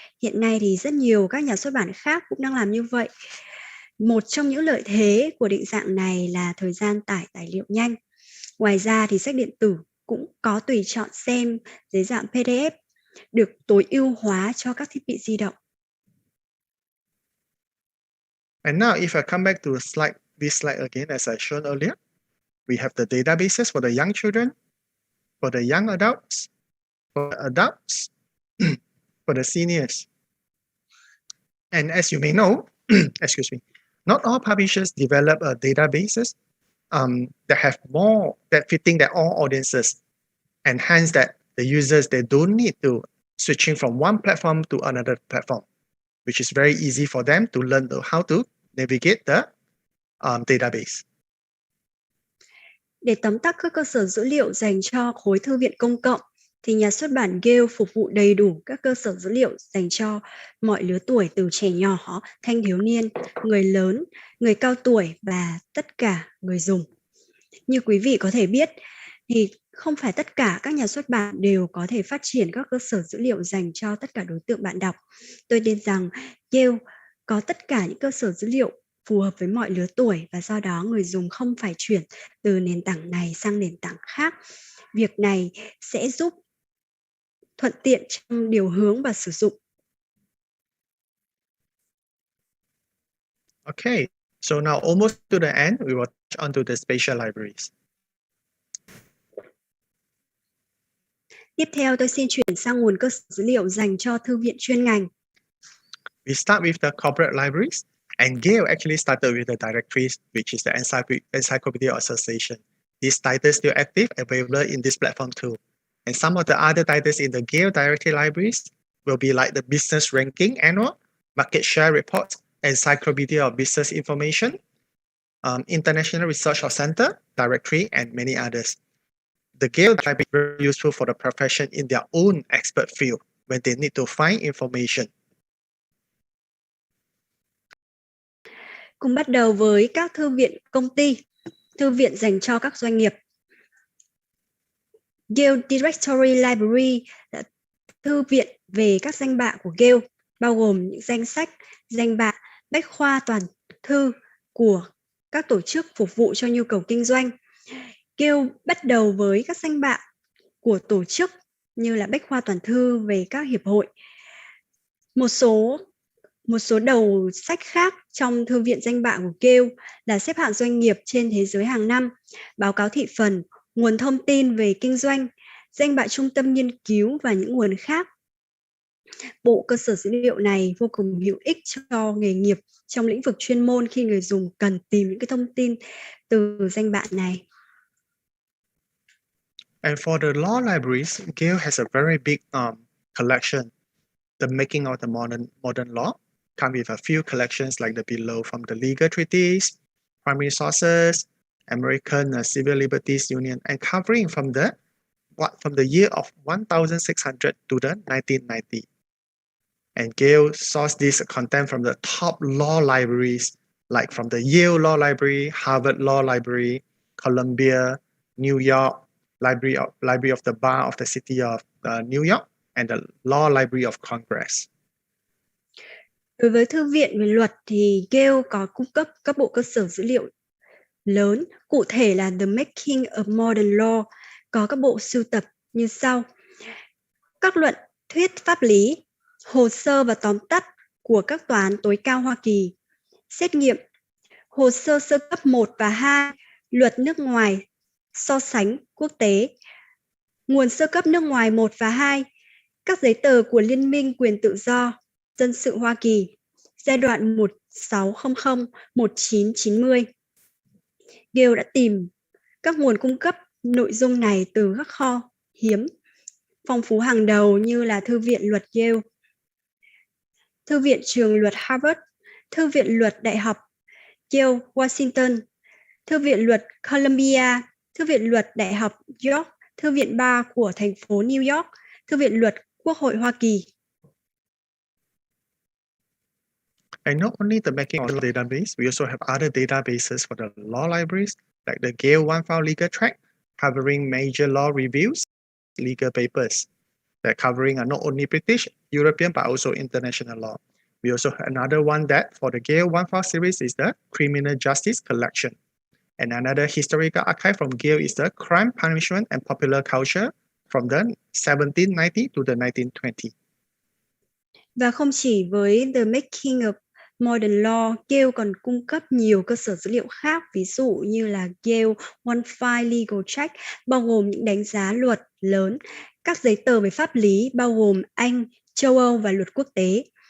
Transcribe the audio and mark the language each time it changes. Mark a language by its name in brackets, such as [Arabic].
[Vietnamese] Hiện nay thì rất nhiều các nhà xuất bản khác cũng đang làm như vậy. Một trong những lợi thế của định dạng này là thời gian tải tài liệu nhanh. Ngoài ra thì sách điện tử cũng có tùy chọn xem dưới dạng PDF, được tối ưu hóa cho các thiết bị di động. [English] And now if I come back to this slide again, as I shown earlier, we have the databases for the young children, for the young adults, for the adults, for the seniors. And as you may know, excuse me, not all publishers develop databases that fitting their all audiences, and hence that the users, they don't need to switching from one platform to another platform, which is very easy for them to learn how to navigate the database. [Vietnamese] Để tóm tắt các cơ sở dữ liệu dành cho khối thư viện công cộng, thì nhà xuất bản Gale phục vụ đầy đủ các cơ sở dữ liệu dành cho mọi lứa tuổi, từ trẻ nhỏ, thanh thiếu niên, người lớn, người cao tuổi và tất cả người dùng. Như quý vị có thể biết, thì không phải tất cả các nhà xuất bản đều có thể phát triển các cơ sở dữ liệu dành cho tất cả đối tượng bạn đọc. Tôi tin rằng Gale có tất cả những cơ sở dữ liệu phù hợp với mọi lứa tuổi, và do đó người dùng không phải chuyển từ nền tảng này sang nền tảng khác. Việc này sẽ giúp thuận tiện trong điều hướng và sử dụng. [English] Okay, so now almost to the end, we will touch on to the spatial libraries. [Vietnamese] Tiếp theo, tôi xin chuyển sang nguồn cơ sở dữ liệu dành cho thư viện chuyên ngành. [English] We start with the corporate libraries, and Gale actually started with the directories, which is the Encyclopedia Association. These titles still active, available in this platform too. And some of the other titles in the Gale directory libraries will be like the Business Ranking Annual, Market Share Reports, Encyclopedia of Business Information, International Research Center Directory, and many others. The Gale library is very useful for the profession in their own expert field when they need to find information. [Vietnamese] Cùng bắt đầu với các thư viện công ty, thư viện dành cho các doanh nghiệp. Gale Directory Library là thư viện về các danh bạ của Gale, bao gồm những danh sách, danh bạ, bách khoa toàn thư của các tổ chức phục vụ cho nhu cầu kinh doanh. Gale bắt đầu với các danh bạ của tổ chức như là bách khoa toàn thư về các hiệp hội. Một số đầu sách khác trong thư viện danh bạ của Gale là xếp hạng doanh nghiệp trên thế giới hàng năm, báo cáo thị phần, nguồn thông tin về kinh doanh, danh bạ trung tâm nghiên cứu và những nguồn khác. Bộ cơ sở dữ liệu này vô cùng hữu ích cho nghề nghiệp trong lĩnh vực chuyên môn khi người dùng cần tìm những cái thông tin từ danh bạ này. [English] And for the law libraries, Gale has a very big collection. The Making of the Modern Law come with a few collections like the below, from the legal treatise, primary sources, American Civil Liberties Union, and covering from the year of 1600 to the 1990. And Gale sourced this content from the top law libraries, like from the Yale Law Library, Harvard Law Library, Columbia, New York, Library of the Bar of the City of New York, and the Law Library of Congress. [Vietnamese] Đối với thư viện về luật thì Gale có cung cấp các bộ cơ sở dữ liệu lớn, cụ thể là The Making of Modern Law, có các bộ sưu tập như sau: các luận thuyết pháp lý, hồ sơ và tóm tắt của các tòa án tối cao Hoa Kỳ, xét nghiệm, hồ sơ sơ cấp 1 và 2, luật nước ngoài, so sánh quốc tế, nguồn sơ cấp nước ngoài 1 và 2, các giấy tờ của Liên minh quyền tự do dân sự Hoa Kỳ, giai đoạn 1 600 1990. Gale đã tìm các nguồn cung cấp nội dung này từ các kho hiếm phong phú hàng đầu như là Thư viện luật Gale, Thư viện trường luật Harvard, Thư viện luật Đại học Gale Washington, Thư viện luật Columbia, Thư viện luật Đại học York, Thư viện Bar của thành phố New York, Thư viện luật Quốc hội Hoa Kỳ. [English] And not only the making of the database, we also have other databases for the law libraries, like the Gale OneFile Legal Track, covering major law reviews, legal papers, that covering not only British, European, but also international law. We also have another one that for the Gale OneFile series is the Criminal Justice Collection. And another historical archive from Gale is the Crime, Punishment, and Popular Culture from the 1790 to the 1920. [Vietnamese] Và không chỉ với The Making of Modern Law, Gale còn cung cấp nhiều cơ sở dữ liệu khác, ví dụ như là Gale OneFile Legal Track, bao gồm những đánh giá luật lớn, các giấy tờ về pháp lý, bao gồm Anh, châu Âu và luật quốc tế.